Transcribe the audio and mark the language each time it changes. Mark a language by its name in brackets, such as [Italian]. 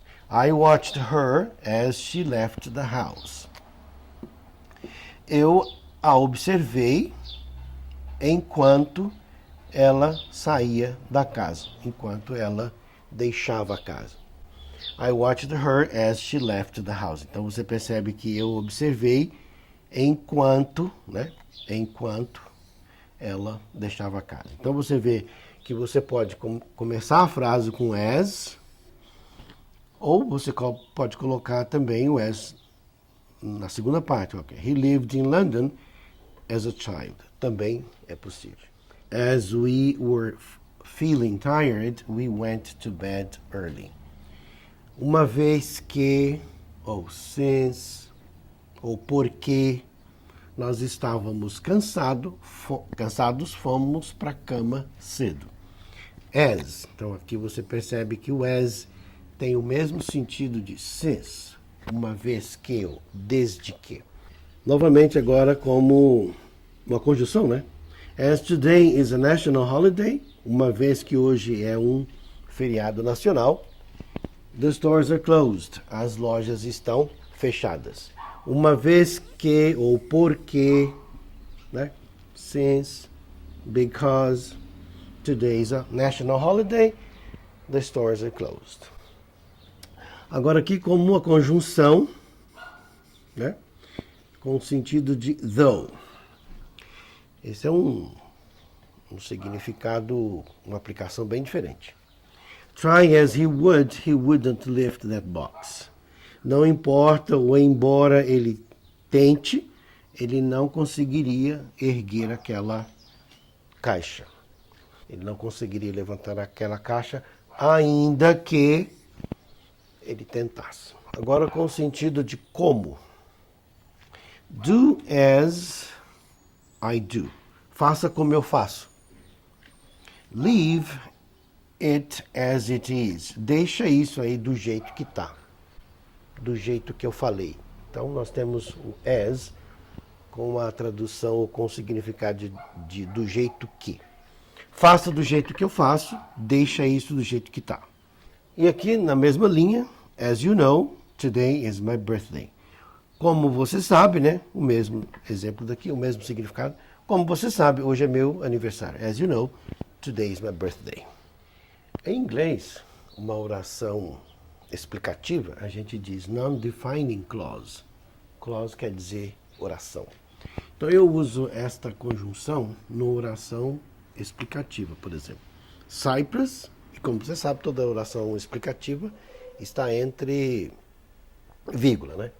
[English] I watched her as she left the house. [Portuguese] Eu a observei enquanto ela saía da casa, enquanto ela deixava a casa. [English] I watched her as she left the house. [Portuguese] Então você percebe que eu observei enquanto, né? Enquanto ela deixava a casa. Então você vê que você pode começar a frase com as, ou você pode colocar também o as na segunda parte. [English] Okay. He lived in London as a child. [Portuguese] Também é possível. [English] As we were feeling tired, we went to bed early. [Portuguese] Uma vez que, ou since, ou porque nós estávamos cansados, fomos para a cama cedo. As. Então aqui você percebe que o as tem o mesmo sentido de since, uma vez que, ou desde que. Novamente agora como uma conjunção, né? [English] As today is a national holiday, [Portuguese] uma vez que hoje é um feriado nacional, [English] the stores are closed, [Portuguese] as lojas estão fechadas. Uma vez que, ou porque, né? [English] Since, because, today is a national holiday, the stores are closed. [Portuguese] Agora aqui como uma conjunção, né? Com o sentido de though. Esse é um significado, uma aplicação bem diferente. [English] Try as he wouldn't lift that box. [Portuguese] Não importa, ou embora ele tente, ele não conseguiria erguer aquela caixa. Ele não conseguiria levantar aquela caixa, ainda que ele tentasse. Agora com o sentido de como. [English] Do as I do. [Portuguese] Faça como eu faço. [English] Leave it as it is. [Portuguese] Deixa isso aí do jeito que está. Do jeito que eu falei. Então nós temos o as com a tradução ou com o significado de do jeito que. Faça do jeito que eu faço, deixa isso do jeito que está. E aqui na mesma linha, [English] as you know, today is my birthday. [Portuguese] Como você sabe, né? O mesmo exemplo daqui, o mesmo significado. Como você sabe, hoje é meu aniversário. [English] As you know, today is my birthday. [Portuguese] Em inglês, uma oração explicativa, a gente diz non-defining clause. Clause quer dizer oração. Então eu uso esta conjunção na oração explicativa, por exemplo. Cyprus, e como você sabe, toda oração explicativa está entre vírgula, né?